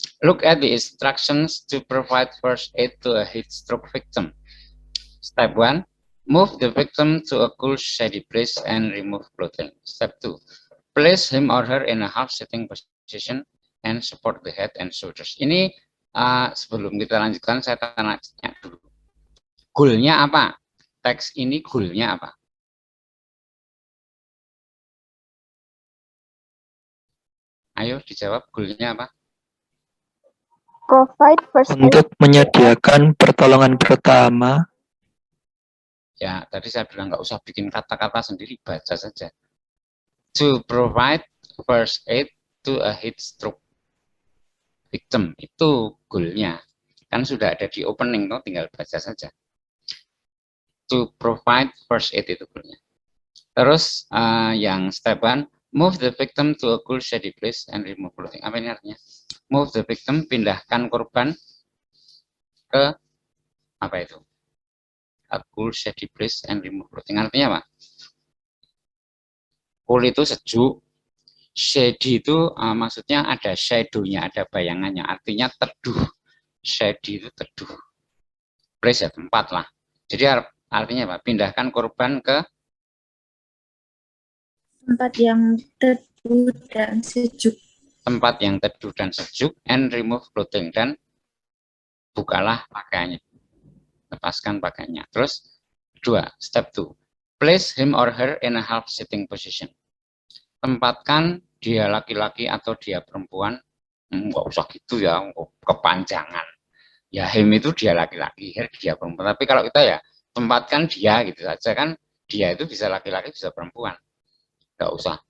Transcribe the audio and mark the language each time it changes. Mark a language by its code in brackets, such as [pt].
[en] Look at the instructions to provide first aid to a heat stroke victim. Step 1. Move the victim to a cool shady place and remove clothing. Step 2. Place him or her in a half-sitting position and support the head and shoulders. [id] Ini sebelum kita lanjutkan, saya tanya dulu. Goalnya apa? Teks ini goalnya apa? Ayo dijawab, goalnya apa? [en] Provide first aid. [id] Untuk menyediakan pertolongan pertama. Ya, tadi saya bilang nggak usah bikin kata-kata sendiri, baca saja. [en] To provide first aid to a heat stroke victim, [id] itu goalnya. Kan sudah ada di opening, tinggal baca saja. [en] To provide first aid [id] itu goalnya. Terus yang [en] step 1, move the victim to a cool shady place and remove clothing. [id] Apa ini artinya? [en] Move the victim, [id] pindahkan korban ke apa itu? [en] A cool shady place and remove clothing. [id] Artinya apa? Cool itu sejuk, shady itu maksudnya ada shadow-nya, ada bayangannya, artinya teduh. Shady itu teduh. Place ya, tempat lah. Jadi artinya apa? Pindahkan korban ke Tempat yang teduh dan sejuk. Tempat yang teduh dan sejuk, [en] and remove clothing, [id] dan bukalah pakaiannya. Lepaskan pakaiannya. Terus 2, step 2. [en] Place him or her in a half sitting position. [id] Tempatkan dia laki-laki atau dia perempuan, nggak usah gitu ya, kepanjangan. Ya him itu dia laki-laki, her dia perempuan. Tapi kalau kita ya tempatkan dia gitu saja kan, dia itu bisa laki-laki bisa perempuan. Nggak usah.